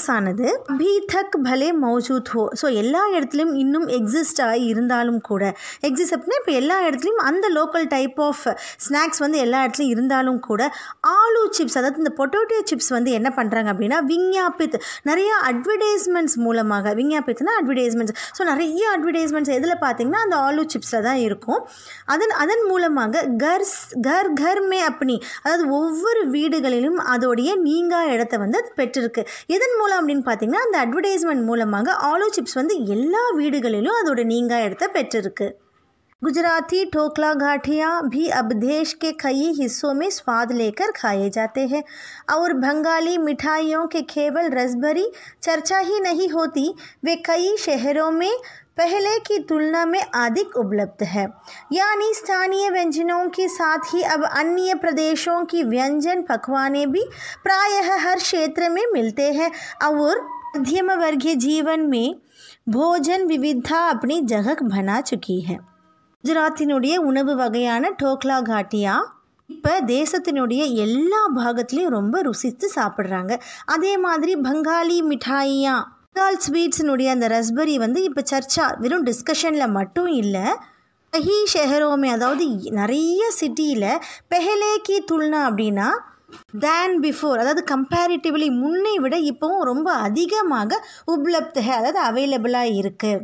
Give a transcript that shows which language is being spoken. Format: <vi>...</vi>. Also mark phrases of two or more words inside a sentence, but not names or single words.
<ta>ஆனது</ta> <hi>अभी तक भले मौजूद हो,</hi> <ta>ஸோ எல்லா இடத்துலையும் இன்னும் எக்ஸிஸ்ட் ஆகி இருந்தாலும் கூட, எக்ஸிஸ்ட் அப்படின்னா இப்போ எல்லா இடத்துலையும் அந்த</ta> <en>local type of snacks</en> <ta>எல்லா இடத்துலையும் இருந்தாலும் கூட, ஆலு சிப்ஸ், அதாவது இந்த</ta> <en>potato chips</en> <ta>என்ன பண்ணுறாங்க அப்படின்னா விஞ்ஞாபித், நிறைய அட்வர்டைஸ்மெண்ட்ஸ் மூலமாக, விஞ்ஞாபித்னா அட்வர்டைஸ்மெண்ட்ஸ், ஸோ நிறைய அட்வர்டைஸ்மெண்ட்ஸ் எதில் பார்த்தீங்கன்னா அந்த ஆலு சிப்ஸில் தான் இருக்கும். அதன் மூலமாக</ta> <hi>घर में</hi> <ta>அப்படி, அதாவது ஒவ்வொரு வீடுகளிலும் அதோடைய நீங்கா இடத்தை அது பெற்றிருக்கு. எதன் மூலம் அப்படின்னு பார்த்தீங்கன்னா அந்த அட்வர்டைஸ்மெண்ட் மூலமாக ஆலு சிப்ஸ் எல்லா வீடுகளிலும் அதோட நீங்கா இடத்தை பெற்றிருக்கு.</ta> <hi>गुजराती ठोकला गाठियाँ भी अब देश के कई हिस्सों में स्वाद लेकर खाए जाते हैं और बंगाली मिठाइयों के केवल रसभरी चर्चा ही नहीं होती, वे कई शहरों में पहले की तुलना में अधिक उपलब्ध है, यानी स्थानीय व्यंजनों के साथ ही अब अन्य प्रदेशों की व्यंजन पकवाने भी प्रायः हर क्षेत्र में मिलते हैं और मध्यम वर्गीय जीवन में भोजन विविधता अपनी जगह बना चुकी है.</hi> <ta>குஜராத்தினுடைய உணவு வகையான டோக்லா காட்டியா இப்போ தேசத்தினுடைய எல்லா பாகத்துலேயும் ரொம்ப ருசித்து சாப்பிட்றாங்க. அதே மாதிரி</ta> <hi>बंगाली मिठाइयाँ,</hi> <ta>பெங்கால் ஸ்வீட்ஸினுடைய அந்த ரஸ்பெரி வந்து இப்போ சர்ச்சா வெறும் டிஸ்கஷனில் மட்டும் இல்லை,</ta> <hi>कई शहरों में</hi> <ta>அதாவது நிறைய சிட்டியில்</ta> <hi>पहले की तुलना</hi> <ta>அப்படின்னா</ta> <en>than before</en> <ta>அதாவது கம்பேரிட்டிவ்லி முன்னை விட இப்போவும் ரொம்ப அதிகமாக உப்லப்த் அதாவது அவைலபிளாக இருக்குது.</ta>